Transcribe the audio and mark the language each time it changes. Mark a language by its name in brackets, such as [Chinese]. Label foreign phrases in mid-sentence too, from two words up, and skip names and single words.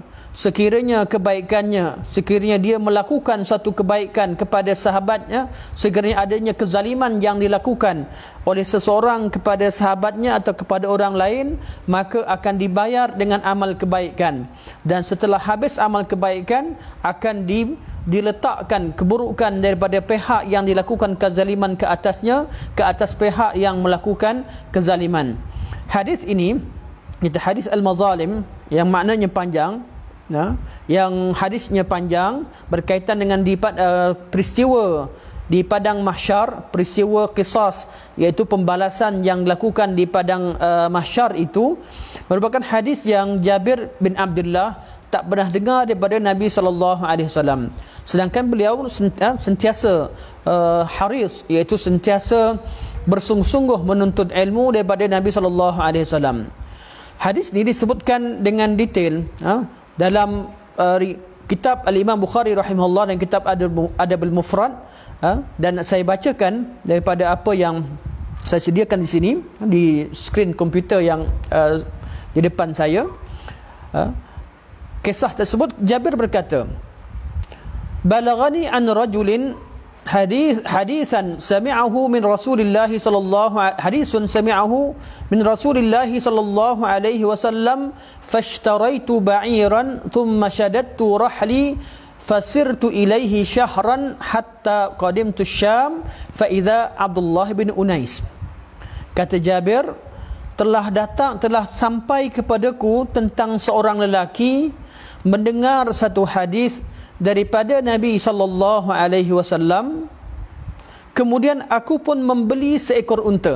[Malay] Sekiranya dia melakukan satu kebaikan kepada sahabatnya, sekiranya adanya kezaliman yang dilakukan oleh seseorang kepada sahabatnya atau kepada orang lain, maka akan dibayar dengan amal kebaikan. Dan setelah habis amal kebaikan, akan diletakkan keburukan daripada pihak yang dilakukan kezaliman ke atasnya, ke atas pihak yang melakukan kezaliman. Hadis ini, itu hadis al-mazalim, yang maknanya panjang, yang hadisnya panjang, berkaitan dengan peristiwa di padang mahsyar, peristiwa qisas, iaitu pembalasan yang dilakukan di padang mahsyar itu, merupakan hadis yang Jabir bin Abdullah tak pernah dengar daripada Nabi [Arabic] صلى الله عليه وسلم. [Malay] Sedangkan beliau sentiasa haris, iaitu sentiasa bersungguh-sungguh menuntut ilmu daripada Nabi [Arabic] صلى الله عليه وسلم. [Malay] Hadis ini disebutkan dengan detail dalam kitab Al-Imam Bukhari rahimahullah dan kitab Adabul Mufrad, dan saya bacakan daripada apa yang saya sediakan di sini di skrin komputer yang di depan saya. Kisah tersebut, Jabir berkata, [Arabic] بلغني عن رجل حديثا سمعه من رسول الله صلى الله عليه وسلم فاشتريت بعيرا ثم شددت رحلي فسرت إليه شهرا حتى قدمت الشام فإذا عبد الله بن أنيس. [Malay] Kata Jabir, telah sampai kepadaku tentang seorang lelaki mendengar satu hadis daripada Nabi [Arabic] صلى الله عليه وسلم, [Malay] kemudian aku pun membeli seekor unta.